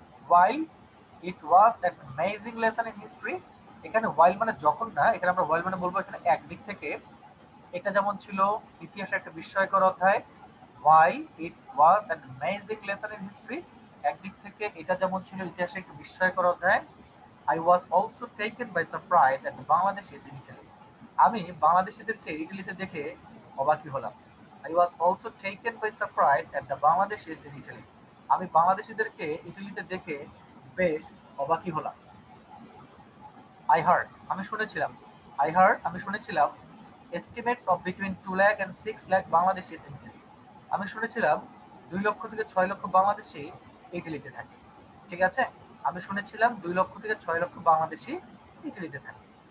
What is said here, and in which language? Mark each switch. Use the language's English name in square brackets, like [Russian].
[English] while it was an amazing lesson in history, [Bangla] এখানে [English] while [Bangla] মানে যখন না, এখানে আমরা while মানে বলবো এখানে একদিক থেকে এটা যেমন ছিল ইতিহাসে একটা বিস্ময়কর অধ্যায়, [English] while it was an amazing lesson in history, [Bangla] একদিক থেকে এটা যেমন ছিল ইতিহাসে একটা বিস্ময়কর অধ্যায়, [English] I was also taken by surprise at the Bangladeshis in Italy, [Bangla] আমি বাংলাদেশিদেরকে ইটালিতে দেখে অবাকই হলাম। [English] I was also taken by surprise at the Bangladeshis in Italy, [Bangla] আমি বাংলাদেশিদেরকে ইটালিতে দেখে বেশ অবাকই হলাম। [English] I heard, [Bangla] আমি শুনেছিলাম, আমি শুনেছিলাম [English] estimates of between 2 lakh and 6 lakh Bangladeshis in Italy, [Bangla] আমি শুনেছিলাম 2 লক্ষ থেকে 6 লক্ষ বাংলাদেশি ইটালিতে থাকে। ঠিক আছে, আমি শুনেছিলাম 2 লক্ষ থেকে 6 লক্ষ বাংলাদেশি ইটালিতে থাকে।